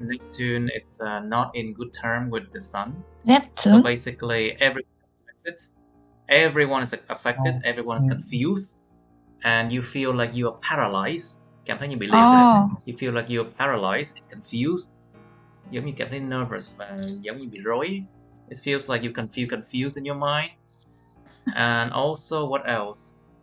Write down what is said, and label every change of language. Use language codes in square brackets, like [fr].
[en] Neptune, it's not in good term with the sun. Neptune? So basically, everyone is affected, everyone is confused, and you feel like you are paralyzed. [vi] Cảm thấy như bị liệt rồi. [en] You feel like you're paralyzed and confused. [vi] Giống như cảm thấy nervous và giống như bị rối. [en] It feels like you can feel confused in your mind. And also, what else?